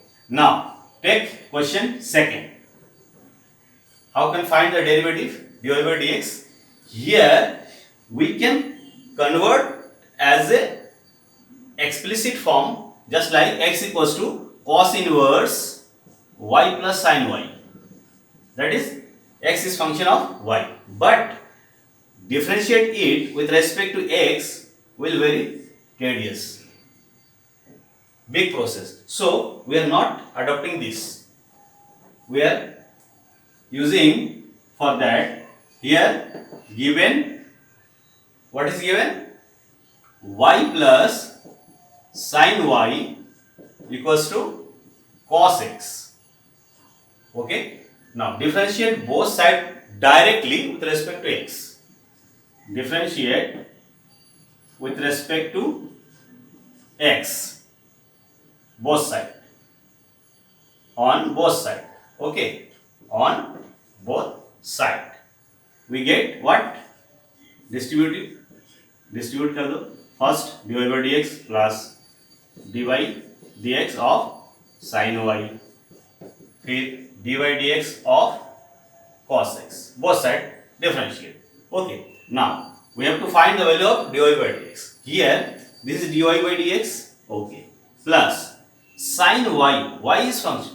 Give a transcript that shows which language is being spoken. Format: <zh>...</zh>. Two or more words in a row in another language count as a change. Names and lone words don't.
<en>Now take question second. How can find the derivative dy by dx? Here we can convert as a explicit form, just like x equals to cos inverse y plus sin y. That is, x is function of y, but differentiate it with respect to x will very tedious. Big process. So we are not adopting this. we are using for that. Here given, what is given? Y plus sin y equals to cos x. Okay. Now differentiate both sides directly with respect to x. Differentiate with respect to x, both side, on both side. Okay, on both side we get what?</en> <hi>Distribute कर दो.</hi> <en>First dy by dx plus dy dx of sin y, फिर dy dx of cos x, both side differentiate. Okay, now we have to find the value of dy by dx. Here this is dy by dx, okay, plus sin y is function.</en>